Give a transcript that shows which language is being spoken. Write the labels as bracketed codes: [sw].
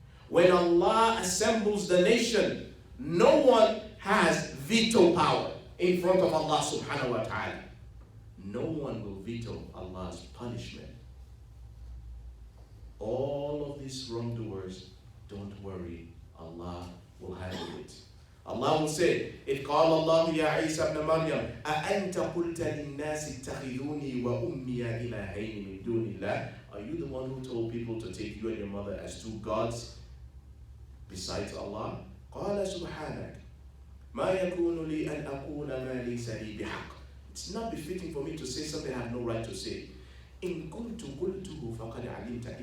[en] When Allah assembles the nation, no one has veto power in front of Allah subhanahu wa ta'ala. No one will veto Allah's punishment. All of these wrongdoers, don't worry, Allah will handle it. Allah will say, [ar] إِذْ قَالَ اللَّهُ يَا عِيسَى ابْنَ مَرْيَمَ أَأَنْتَ قُلْتَ لِلنَّاسِ اتَّخِذُونِي وَأُمِّيَ إِلَهَيْنِ مِن دُونِ اللَّهِ. [en] Are you the one who told people to take you and your mother as two gods besides Allah? [ar] قَالَ سُبْحَانَكَ مَا يَكُونُ لِي أَنْ أَقُولَ مَا لَيْسَ لِي بِحَقٍّ. [en] It's not befitting for me to say something I have no right to say. [ar] إِن كُنْتُ قُلْتُهُ فَقَدْ عَلِمْتَ.